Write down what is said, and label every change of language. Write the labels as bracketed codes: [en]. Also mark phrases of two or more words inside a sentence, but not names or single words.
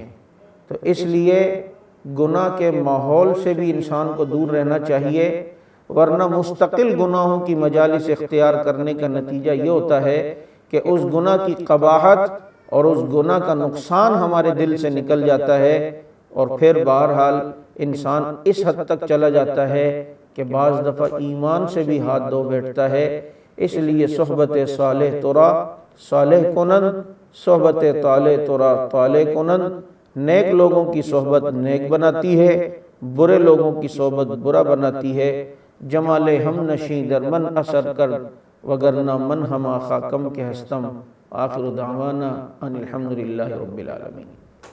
[ur] تو اس لیے گناہ کے ماحول سے بھی انسان کو دور رہنا چاہیے، ورنہ مستقل گناہوں کی مجالس اختیار کرنے کا نتیجہ یہ ہوتا ہے کہ اس گناہ کی قباحت اور اس گناہ کا نقصان ہمارے دل سے نکل جاتا ہے، اور پھر بہرحال انسان اس حد تک چلا جاتا ہے کہ بعض دفعہ ایمان سے بھی ہاتھ دھو بیٹھتا ہے۔ اس لیے [fa] صحبت صالح ترا صالح کنند، صحبت طالح ترا طالح کنند۔ [ur] نیک لوگوں کی صحبت نیک بناتی ہے، برے لوگوں کی صحبت برا بناتی ہے۔ [fa] جمال ہم نشیں در من اثر کر، وگرنہ من ہما خاکم کے ہستم۔ [ar] آخر دعوانا ان الحمدللہ رب العالمین۔